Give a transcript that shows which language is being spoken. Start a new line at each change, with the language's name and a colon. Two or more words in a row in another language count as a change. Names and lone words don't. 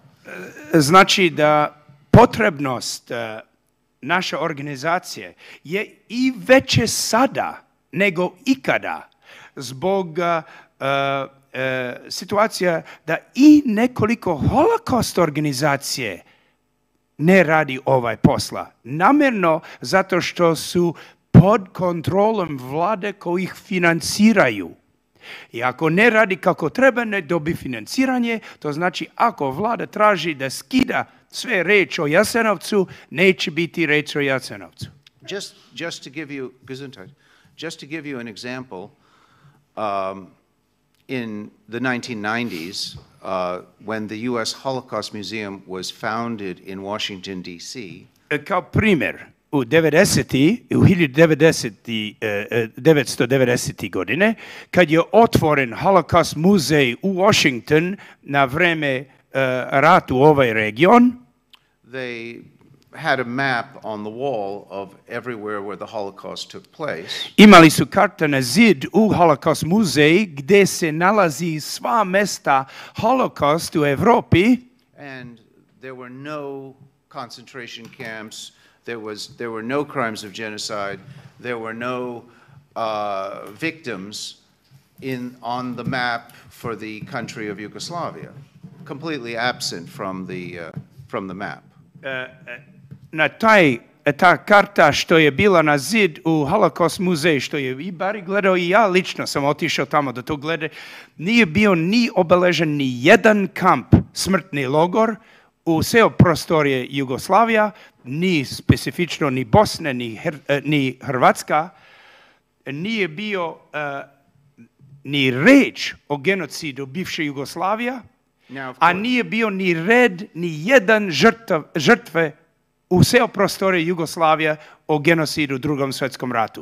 Serbian: Znači da potrebnost naše organizacije je i veće sada nego ikada zbog situacija da i nekoliko Holocaust organizacije ne radi ovaj posla. Namjerno zato što su pod kontrolom vlade koji ih financiraju. I ako ne radi kako treba, ne dobi financiranje, to znači ako vlada traži da skida sve reč o Jasenovcu, neće biti reč o Jasenovcu.
English: Just to give you an example, in the 1990s, when the U.S. Holocaust Museum was founded in Washington, D.C.
Serbian: Kao primjer, u 1990. godine, kad je otvoren Holocaust muzej u Washington na vreme ratu u ovaj region,
English: had a map on the wall of everywhere where the Holocaust took place.
Serbian: Imali su karte na zid u Holocaust muzeji gdje se nalazi sva mesta Holocaust u Evropi.
English: And there were no concentration camps, there were no crimes of genocide, there were no victims on the map for the country of Yugoslavia, completely absent from the map.
Serbian: Ta karta što je bila na zid u Holocaust muzeju, što je i Bari gledao i ja lično sam otišao tamo da to gleda, nije bio ni obeležen ni jedan kamp, smrtni logor u sve prostorije Jugoslavija, ni specifično ni Bosne, ni Hrvatska, nije bio ni reč o genocidu bivše Jugoslavija, a nije bio ni red, ni jedan žrtve u sve prostorije Jugoslavije o genocidu u Drugom svjetskom ratu.